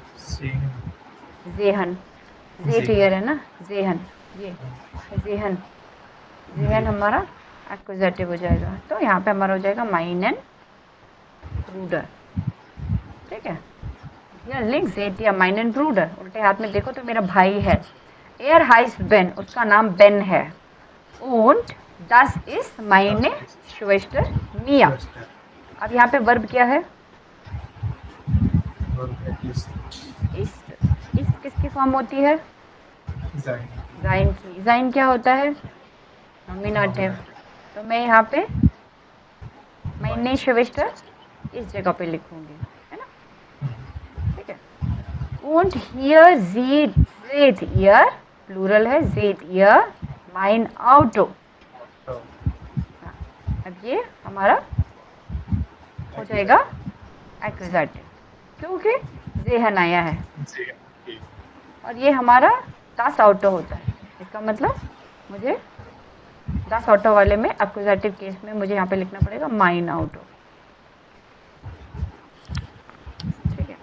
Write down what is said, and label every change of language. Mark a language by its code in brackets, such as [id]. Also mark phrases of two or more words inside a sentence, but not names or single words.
[hi] जेहन, जे क्लियर है ना, जेहन, ये जेहन, जेहन हमारा एक्विजिटिव हो जाएगा। तो यहाँ पे हमारा हो जाएगा [de] meinen Bruder, [hi] ठीक है। [de] hier links seht ihr meinen Bruder, [hi] उल्टे हाथ में देखो तो मेरा भाई है, [de] er heißt Ben, [hi] उसका नाम बेन है, [de] und das ist meine Schwester Mia। [hi] अब यहाँ पे वर्ब क्या है, ist किसकी फॉर्म होती है, जाइन की। जाइन क्या होता है, नॉमिनेटिव। तो मैं यहाँ पे [de] meine Schwester [hi] इस जगह पे लिखूंगी, है ना, ठीक है। [de] und hier seht ihr, [hi] प्लूरल है, [de] seht ihr mein Auto। [hi] अब ये हमारा हो जाएगा एक्विजिटिव, क्योंकि जेहन आया है, और ये हमारा [de] das Auto [hi] होता है। इसका मतलब मुझे [de] das Auto [hi] वाले में एक्विजिटिव केस में मुझे यहाँ पे लिखना पड़ेगा [de] mein Auto, [hi] ठीक है।